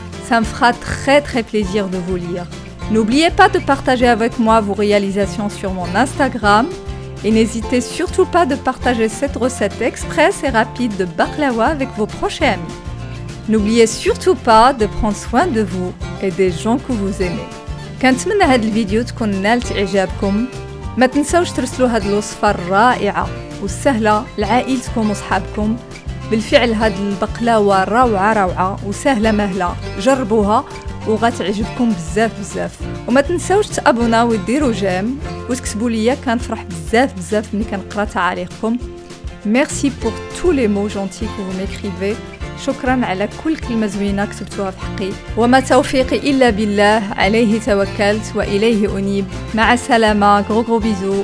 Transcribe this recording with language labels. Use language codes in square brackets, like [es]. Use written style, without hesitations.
[fr] Ça me fera très plaisir de vous lire. N'oubliez pas de partager avec moi vos réalisations sur mon Instagram et n'hésitez surtout pas de partager cette recette express et rapide de baklawa avec vos proches et amis. N'oubliez surtout pas de prendre soin de vous et des gens que vous aimez. [ar] كنتمنى هاد الفيديو تكون نالت إعجابكم. ما تنسوش ترسلوا هاد الوصفة الرائعة والسهلة لعائلتكم وصحابكم. بالفعل هاد البقلاوة روعة وسهلة مهلة. جربوها وغتعجبكم بزاف. وما تنساوش تابوناو وديروا جيم وتكتبوا لي، كنفرح بزاف ملي كنقرا تعاليقكم. [fr] Merci pour tous les mots gentils que vous m'écrivez. [ar] شكرا على كل كلمة زوينة كتبتوها في حقي. وما توفيقي إلا بالله، عليه توكلت وإليه أنيب. مع السلامة. [fr] gros bisous.